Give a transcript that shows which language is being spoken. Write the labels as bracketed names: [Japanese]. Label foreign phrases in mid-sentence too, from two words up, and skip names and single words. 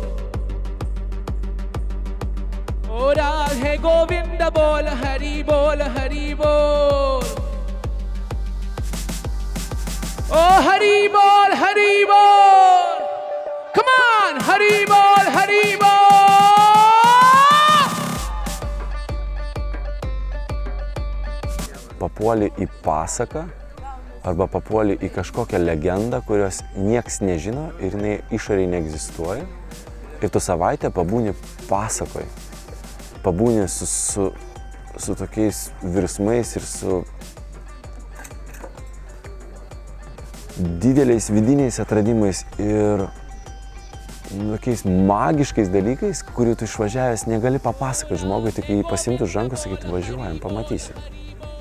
[Hindi] ओ राधे गोविंद बोल हरि बोल हरि बोल। ओ हरि बोल हरि बोल। [English] Come on, [Hindi] हरि बोल हरि बोल। [Lithuanian] Papuoli į pasaką arba papuoli į kažkokią legendą, kurios nieks nežino ir jinai išoriai neegzistuoja. Ir tu savaitę pabūni pasakoje. Pabūni su tokiais virsmais ir su dideliais vidiniais atradimais ir tokiais magiškais dalykais, kurių tu išvažiavęs negali papasakoti žmogui, tik jį pasimti už rankų, sakyti, važiuojam, pamatysim.